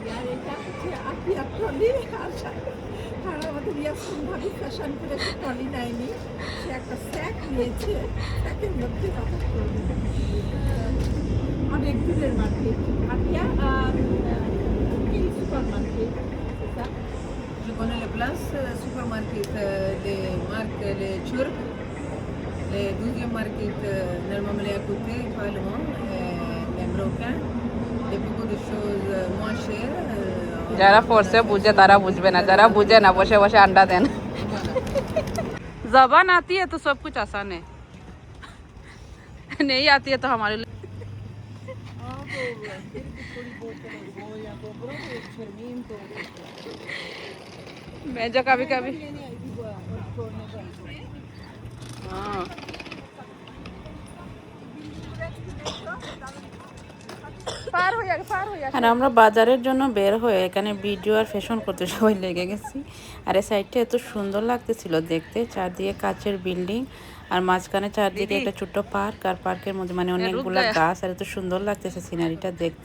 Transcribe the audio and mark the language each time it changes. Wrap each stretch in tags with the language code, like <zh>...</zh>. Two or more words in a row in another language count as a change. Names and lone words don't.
<bn>আর এটা হচ্ছে আপিয়ার ট্রলি। আর আমাদের ইয়াসমিন ভাবি ফ্যাশন করে সে ট্রলি নেয়নি, সে একটা স্যাক নিয়েছে, স্যাকের মধ্যে বাজার করবে। অনেক দূরের মার্কেট আপিয়া, সুপার মার্কেট।</bn> <fr>Je connais les places, supermarket, les marques, les Turcs, les 12e market, normalement à côté, pas loin, les Marocains, et beaucoup de choses moins chères.</fr> <bn>যারা পড়ছে বুঝে তারা বুঝবে না, যারা বুঝে না বসে বসে আন্ডা দেন।</bn> <hi>जबान आती है तो सब कुछ आसान है, नहीं आती है तो हमारे लिए। मैं जो कभी कभी हाँ,</hi> <bn>আর আমরা বাজারের জন্য বের হয়ে এখানে ভিডিও আর ফ্যাশন করতে সবাই লেগে গেছি। আর এই সাইডটা এত সুন্দর লাগতেছিল দেখতে, চারদিকে কাচের বিল্ডিং, আর মাঝখানে চারদিকে একটা ছোট্ট পার্ক, আর পার্কের মধ্যে মানে অনেকগুলা গাছ, আর এত সুন্দর লাগতেছে সিনারিটা দেখতে।</bn>